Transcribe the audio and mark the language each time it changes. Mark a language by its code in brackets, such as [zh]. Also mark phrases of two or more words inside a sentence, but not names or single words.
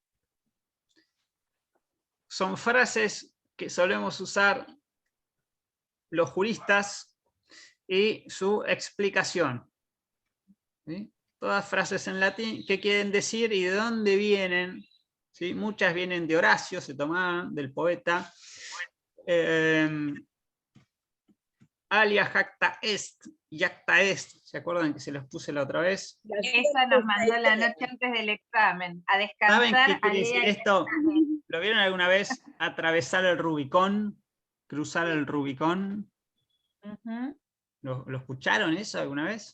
[es] Son frases que solemos usar los juristas y su explicación. ¿Sí? Todas frases en latín, qué quieren decir y de dónde vienen. ¿Sí? Muchas vienen de Horacio, se tomaban del poeta. [la] Alia jacta est, jacta est. [es] ¿Se acuerdan que se los puse la otra vez? Esa nos mandó la noche antes del examen. A descansar. ¿Saben qué quiere decir esto? ¿Lo vieron alguna vez? Atravesar el Rubicón, cruzar el Rubicón. ¿Lo escucharon eso alguna vez?